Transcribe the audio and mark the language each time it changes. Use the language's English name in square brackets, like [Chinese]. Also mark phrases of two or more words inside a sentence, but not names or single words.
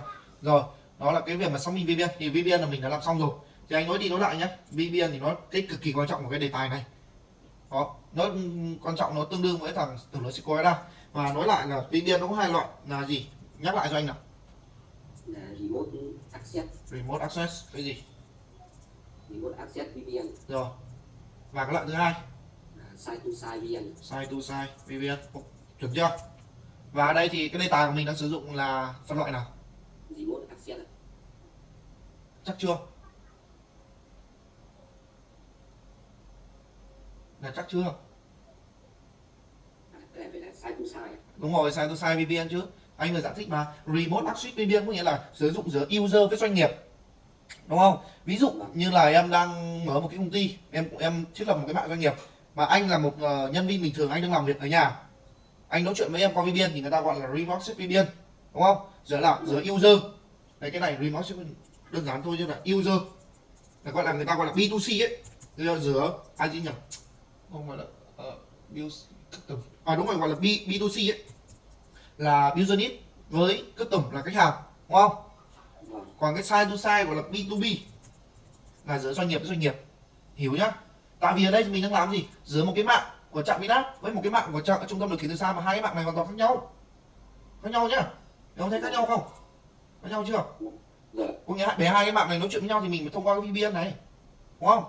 [Vietnamese] Rồi, đó là cái việc mà xác minh VPN. Thì VPN là mình đã làm xong rồi. Thì anh nói đi nói lại nhé. VPN thì nó cái cực kỳ quan trọng của cái đề tài này Đó, nó quan trọng, nó tương đương với thằng tưởng lửa Seiko Aida. Và nói lại là VPN nó có hai loại là gì, nhắc lại cho anh nào. [English] Là remote access. Remote access [Vietnamese] cái gì? [English] Remote access VPN. [Vietnamese] Rồi. Và cái loại thứ hai [English] Là side to side VPN. side to side VPN. [Vietnamese] Chuẩn chưa? Và đây thì cái đề tài của mình đang sử dụng là phân loại nào? [English] Remote access. [Vietnamese] Chắc chưa? Là chắc chưa? Cái này phải là [English] side to side. [Vietnamese] Đúng rồi, [English] side to side VPN [Vietnamese] chứ. Anh vừa giải thích mà. [English] Remote access VPN [Vietnamese] có nghĩa là sử dụng giữa user với doanh nghiệp, đúng không? Ví dụ như là em đang mở một cái công ty, em thiết lập một cái mạng doanh nghiệp, mà anh là một nhân viên bình thường, anh đang làm việc ở nhà, anh nói chuyện với em qua VPN thì người ta gọi là [English] remote access VPN, [Vietnamese] đúng không? Giữa user, đây cái này [English] remote access [Vietnamese] đơn giản thôi, chứ là user là gọi là người ta gọi là B2C ấy, giữa ai gì nhỉ? Không phải là đúng rồi, gọi là B2C ấy, là business với custom là khách hàng, đúng không? Còn cái [English] side to side [Vietnamese] gọi là B2B là giữa doanh nghiệp với doanh nghiệp, hiểu nhá. Tại vì ở đây mình đang làm gì, giữa một cái mạng của trạm biến áp với một cái mạng của trung tâm điều khiển từ xa, mà hai cái mạng này hoàn toàn khác nhau nhá. Em thấy khác nhau không? Khác nhau chưa? Có nghĩa để hai cái mạng này nói chuyện với nhau thì mình phải thông qua cái VPN này, đúng không?